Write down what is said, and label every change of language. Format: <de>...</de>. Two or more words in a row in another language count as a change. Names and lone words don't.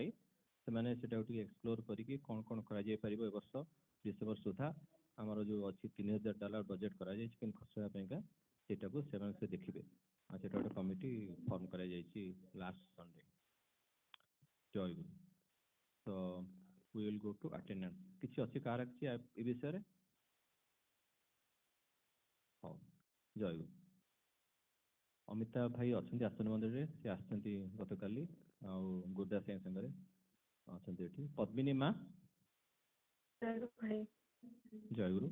<or>ସେମାନେ ସେଟାକୁ ଟିକେ ଏକ୍ସପ୍ଲୋର କରିକି କ'ଣ କ'ଣ କରାଯାଇପାରିବ ଏ ବର୍ଷ ଡିସେମ୍ବର ସୁଦ୍ଧା ଆମର ଯେଉଁ ଅଛି $3000 ବଜେଟ୍ କରାଯାଇଛି କିନ୍ତୁ ଖର୍ଚ୍ଚ ହେବା ପାଇଁକା ସେଇଟାକୁ ସେମାନେ ସେ ଦେଖିବେ। ଆଉ ସେଇଟା ଗୋଟେ</or> <en>committee form</en> <or>କରାଯାଇଛି</or> <en>last Sunday.</en> <or>ଜୟ ଗୁରୁ। ତ</or> <en>we will go to attendance</en> <or>କିଛି ଅଛି କାହାର କିଛି ଏ ବିଷୟରେ? ହଉ ଜୟ ଗୁରୁ। ଅମିତା ଭାଇ ଅଛନ୍ତି ଆସନ ମନ୍ଦିରରେ ସେ ଆସିଛନ୍ତି ଗତକାଲି ଆଉ ଗୁରୁଦାସ ଭାଇ ସାଙ୍ଗରେ ଅଛନ୍ତି ଏଠି। ପଦ୍ମିନୀ ମା ଜୟ ଗୁରୁ।</or>